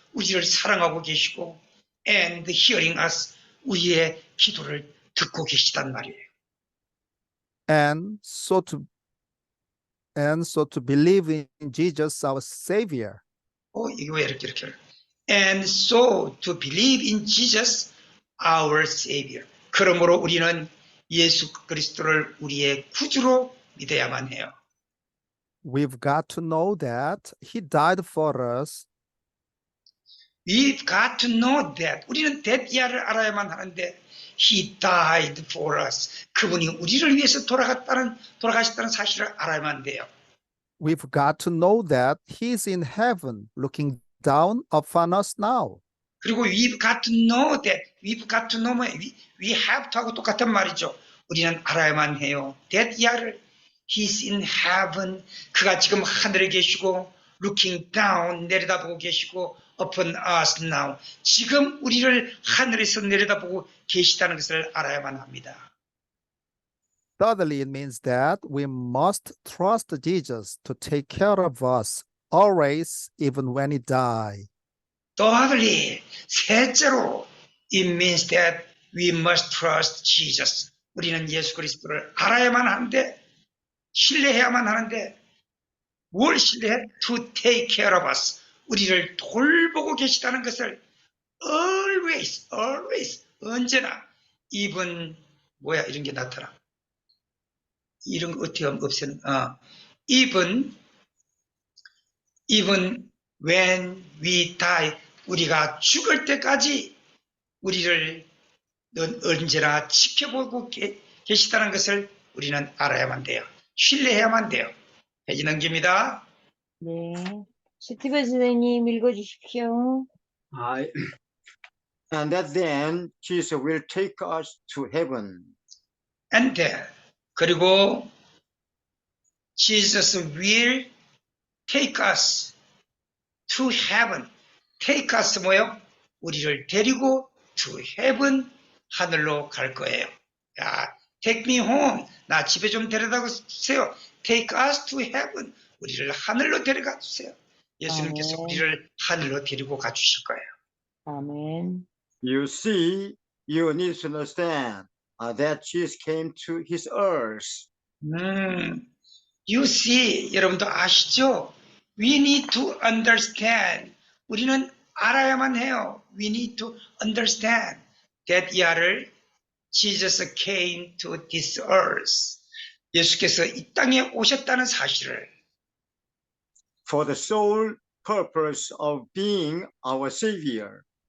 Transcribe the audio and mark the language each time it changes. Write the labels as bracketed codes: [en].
[ko] 우리를 사랑하고 계시고 [en] and hearing us. [ko] 우리의 기도를 듣고 계시단 말이에요. [en] And so to believe in Jesus, our Savior. [ko] 이거 왜 이렇게 [en] And so to believe in Jesus, our Savior. [ko] 그러므로 우리는 예수 그리스도를 우리의 구주로 믿어야만 해요. [en] We've got to know that He died for us. We've got to know that. [ko] 우리는 [en] that [ko] 이하를 알아야만 하는데 [en] He died for us. [ko] 그분이 우리를 위해서 돌아가셨다는 사실을 알아야만 돼요. [en] We've got to know that He's in heaven looking down upon us now. 그리고 we've got to know that. We've got to know. We have to [ko] 하고 똑같은 말이죠. 우리는 알아야만 해요. [en] that 이하를 He's in heaven. [ko] 그가 지금 하늘에 계시고 [en] looking down [ko] 내려다보고 계시고 [en] upon us now. [ko] 지금 우리를 하늘에서 내려다보고 계시다는 것을 알아야만 합니다. [en] Thirdly, it means that we must trust Jesus to take care of us always, even when He dies. Thirdly, [ko] 셋째로, [en] it means that we must trust Jesus. [ko] 우리는 예수 그리스도를 알아야만 하는데, 신뢰해야만 하는데, 뭘 신뢰해? [en] To take care of us. [ko] 우리를 돌보고 계시다는 것을 always, 언제나, even, 이런 게 나타나. 이런 거 어떻게 하면 없애는, [en] even when we die, [ko] 우리가 죽을 때까지 우리를 언제나 지켜보고 계시다는 것을 우리는 알아야만 돼요. 신뢰해야만 돼요. 페이지 넘깁니다. 네. 스티븐 선생님 읽어주십시오. [en] And that then Jesus will take us to heaven. And then, 그리고 Jesus will take us to heaven. Take us 뭐요? [ko] 우리를 데리고 [en] to heaven, [ko] 하늘로 갈 거예요. [en] 야, take me home. [ko] 나 집에 좀 데려다 주세요. [en] Take us to heaven. [ko] 우리를 하늘로 데려가 주세요. 예수님께서 우리를 하늘로 데리고 가 주실 거예요. 아멘. [en] You see, you need to understand that Jesus came to His earth. You see, [ko] 여러분도 아시죠? [en] We need to understand. [ko] 우리는 알아야만 해요. [en] We need to understand that 이하를 Jesus came to this earth. [ko] 예수께서 이 땅에 오셨다는 사실을 [en] For the sole purpose of being our Savior.